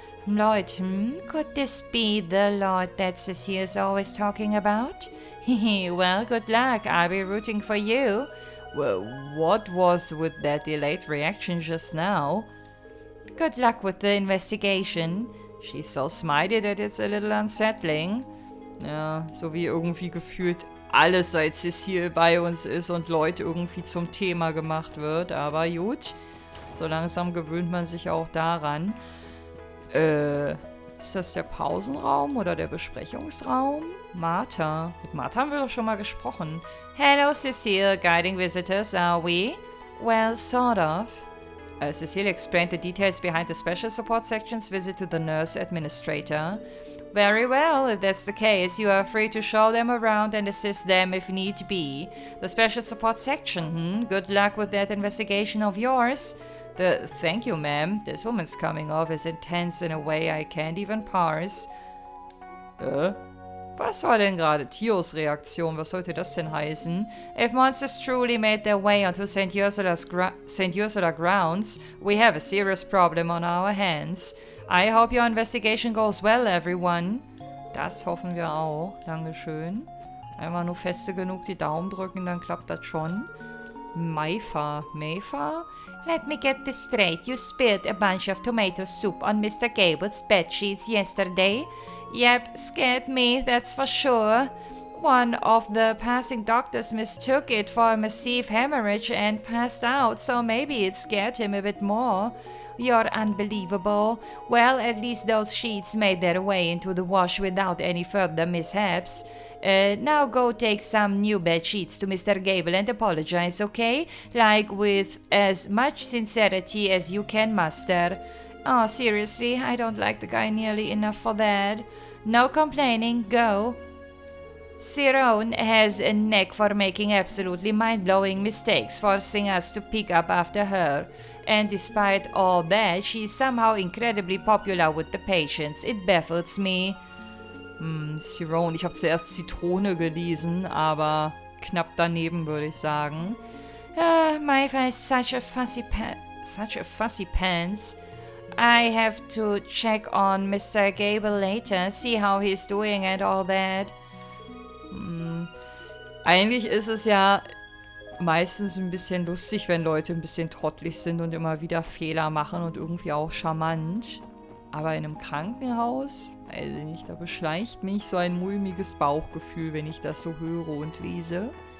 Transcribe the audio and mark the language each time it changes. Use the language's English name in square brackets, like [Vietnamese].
[English] Lloyd, could this be the Lloyd that Cecile's always talking about? Well, good luck. I'll be rooting for you. Well, what was with that delayed reaction just now? Good luck with the investigation. She's so smiley that it's a little unsettling. [German] Ja, so wie irgendwie gefühlt alles seit Cecile bei uns ist und Lloyd irgendwie zum Thema gemacht wird. Aber gut, so langsam gewöhnt man sich auch daran. Ist das der Pausenraum oder der Besprechungsraum? Martha. Mit Martha haben wir doch schon mal gesprochen. [English] Hello, Cecile. Guiding visitors, are we? Well, sort of. Cecile explained the details behind the Special Support Section's visit to the nurse administrator. Very well, if that's the case, you are free to show them around and assist them if need be. The Special Support Section, Good luck with that investigation of yours. Thank you, ma'am. This woman's coming off as intense in a way I can't even parse. [German] Was war denn gerade Tios Reaktion? Was sollte das denn heißen? [English] If monsters truly made their way onto St. Ursula grounds, we have a serious problem on our hands. I hope your investigation goes well, everyone. [German] Das hoffen wir auch. Dankeschön. Einmal nur feste genug die Daumen drücken, dann klappt das schon. [English] Meifa. Meifa? Let me get this straight. You spilled a bunch of tomato soup on Mr. Gable's bedsheets yesterday? Yep, scared me, that's for sure. One of the passing doctors mistook it for a massive hemorrhage and passed out, so maybe it scared him a bit more. You're unbelievable. Well, at least those sheets made their way into the wash without any further mishaps. Now go take some new bed sheets to Mr. Gable and apologize, okay? Like with as much sincerity as you can muster. Oh, seriously, I don't like the guy nearly enough for that. No complaining, go. Cyrone has a knack for making absolutely mind-blowing mistakes, forcing us to pick up after her. And despite all that, she's somehow incredibly popular with the patients. It baffles me. Cyrone. [German] Ich habe zuerst Zitrone gelesen, aber knapp daneben, würde ich sagen. [English] Maifa is such a fussy pants. I have to check on Mr. Gable later, see how he's doing and all that. [German] Eigentlich ist es ja meistens ein bisschen lustig, wenn Leute ein bisschen trottelig sind und immer wieder Fehler machen und irgendwie auch charmant. Aber in einem Krankenhaus, weiß ich nicht, da beschleicht mich so ein mulmiges Bauchgefühl, wenn ich das so höre und lese.